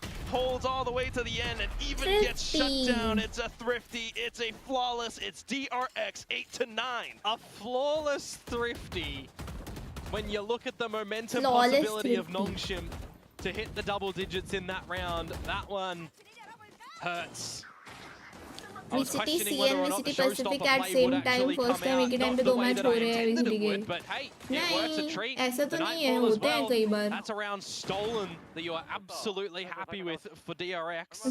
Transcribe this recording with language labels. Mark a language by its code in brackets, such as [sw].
[en] Holds all the way to the end and even gets shut down. It's a thrifty, it's a flawless, it's DRX 8-9. A flawless thrifty. When you look at the momentum flawless possibility thrifty. of Nongshim to hit the double digits in that round, that one hurts. [hi] VCT CN VCT Pacific [en] at same time first time [hi] एक ही time पे 2 match हो रहे हैं VCT के नहीं ऐसा तो नहीं है होते हैं कई बार [en] That's a round stolen that you are absolutely happy with for DRX.